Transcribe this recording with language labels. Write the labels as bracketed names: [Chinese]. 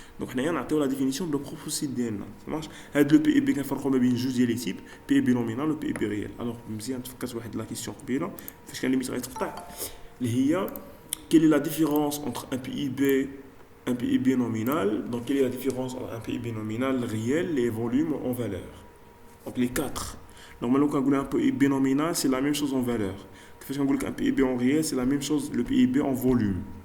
[French] Donc [Arabic] حنايا نعطيو [French] la définition de propre site [Arabic] ديالنا. [French] Ça marche. [Arabic] هذا le PIB كنفرقوا ما بين جوج ديال لي تيب, PIB nominal و PIB réel. [French] Alors [Arabic] مزيان تفكرت واحد لا كيسيون قبيله فاش كان ليميت غيتقطع اللي هي [French] quelle est la différence entre un PIB nominal, donc quelle est la différence entre un PIB nominal réel et volume en valeur. Donc les quatre. Normalement quand on a un PIB nominal, c'est la même chose en valeur. Quand on a un PIB en réel, c'est la même chose le PIB en volume.